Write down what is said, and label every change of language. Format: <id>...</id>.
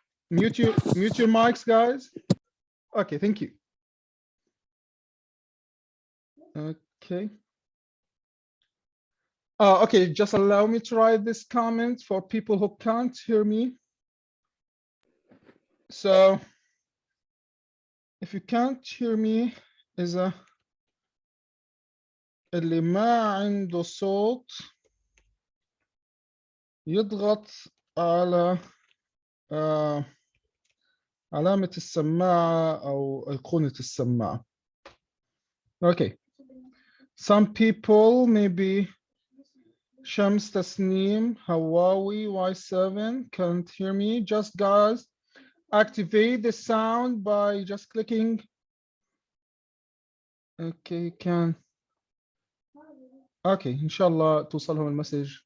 <en>Mute your mics, guys. Okay, thank you. Okay. Okay, just allow me to write this comment for people who can't hear me. So if you can't hear me,</en> <ar>إذا اللي ما عنده صوت يضغط على علامة السماعة أو أيقونة السماعة.</ar> <en>Okay. Some people maybe Shams Tasneem, Hawaii Y7 can't hear me. Just guys, activate the sound by just clicking. Okay, can. Okay, inshallah</en> <ar>توصلهم المسج.</ar>